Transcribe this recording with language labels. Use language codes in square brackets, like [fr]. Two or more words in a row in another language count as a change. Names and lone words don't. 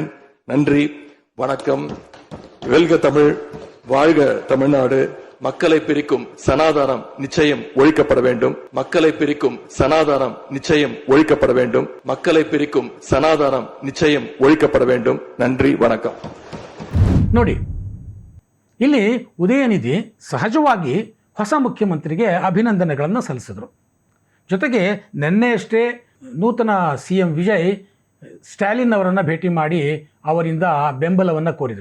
[ta] நன்றி, வணக்கம். வெல்க தமிழ், வாழ்க தமிழ்நாடு. மக்களை பிரிக்கும் சனாதானம் நிச்சயம் ஒழிக்கப்பட வேண்டும். மக்களை பிரிக்கும் சனாதானம் நிச்சயம் ஒழிக்கப்பட வேண்டும். மக்களை பிரிக்கும் சனாதானம் நிச்சயம் ஒழிக்கப்பட வேண்டும். நன்றி, வணக்கம். [kn] ನೋಡಿ, ಇಲ್ಲಿ ಉದಯನಿಧಿ ಸಹಜವಾಗಿ ಹೊಸ ಮುಖ್ಯಮಂತ್ರಿಗೆ ಅಭಿನಂದನೆಗಳನ್ನು ಸಲ್ಲಿಸಿದರು. ಜೊತೆಗೆ ನಿನ್ನೆಯಷ್ಟೇ ನೂತನ CM ವಿಜಯ್ ಸ್ಟಾಲಿನ್ ಅವರನ್ನು ಭೇಟಿ ಮಾಡಿ ಅವರಿಂದ ಬೆಂಬಲವನ್ನು ಕೋರಿದರು.